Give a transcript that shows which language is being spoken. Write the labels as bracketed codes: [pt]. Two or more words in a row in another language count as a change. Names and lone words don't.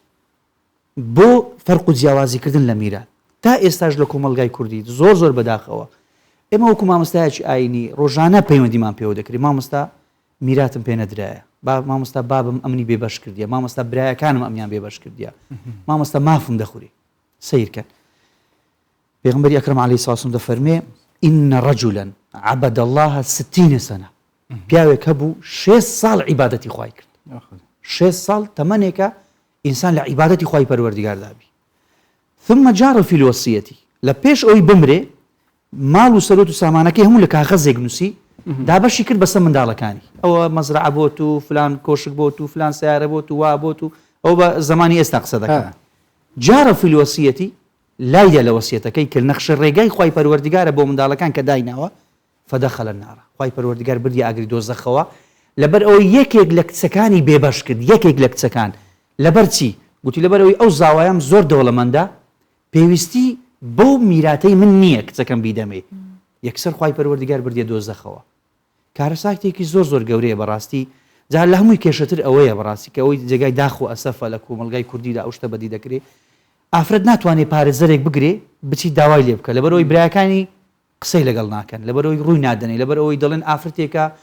[ckb] بۆ فەرق و جیاوازیکردن لە میراث تا ئێستاش لە کۆمەلگای کوردی زۆر بەداخەوە ئێمە وەکو مامۆستایەکی ئاینی ڕۆژانە پەیوەندیمان پێوە دەکرێت مامۆستا میراتم پێ نەدرایە مامۆستا بابم ئەمنی بێبەش کردیە مامۆستا برایەکانم ئەمیان بێبەش کردیە مامۆستا مافم دەخوری سیرکەن پێغەمبەری ئەکرەم [ar] عەلەیهی سەڵاتو وسەلام [ckb] دەفەرمێ [ar] إن رجلا عبد الله 60 سنة [ckb] پیاوێک هەبوو 6 ساڵ عیبادەتی خوای کرد 6 ساڵ تەمەنێکە ئینسان لە عیبادەتی خوای پەروەردیگار دابی [ar] ثم جار في الوصية [ckb] لە پێش ئەوی بمرێ ماڵ و سەرۆت و سامانەکەی هەموو لە کاغەزێک نووسی دابەشی کرد بەسەر منداڵەکانی ئەوە مەزرعە بۆت و فلان کۆشک بۆت و فلان سیارە بۆت و وا بۆت و ئەو بە زمانی ئێستا قسە دەکەن [ar] جار في الوصية [ckb] لایە لە وەسیەتەکەی کرد نەخشە ڕێگای خوای پەروەردیگارە بۆ منداڵەکان کە دایناوە فدخل النار خوای پەروەردیگار بردی ئاگری دۆزەخەوە لەبەر ئەوەی یەکێک لە کچەکانی بێبەش کرد یەکێک لە کچەکان لەبەر چی گوتی لەبەر ئەوەی ئەو زاوایەم زۆر دەوڵەمەندە پێویستی بۆ میراتەی من نییە کچەکەم بیدەمێ یەکسەر خوای پەروەردیگار بردیە دۆزەخەوە کارە ساکتێکی زۆر گەورەیە بەڕاستی جا لە هەمووی کێشەتر ئەوەیە بەڕاستی کە ئەوەی جێگای داخ و ئەسەفە لە کۆمەلگای کوردیدا ئەو شتە بەدی دەکرێت ئافرەت ناتوانێت پارێزەرێک بگرێ بچی داوای لێ بکە لەبەرەوەی برایەکانی قسەی لەگەڵ ناکەن لەبەرەوەی ڕووی نادەنێ لەبەر ئەوەی دەڵێن ئافرەتێکە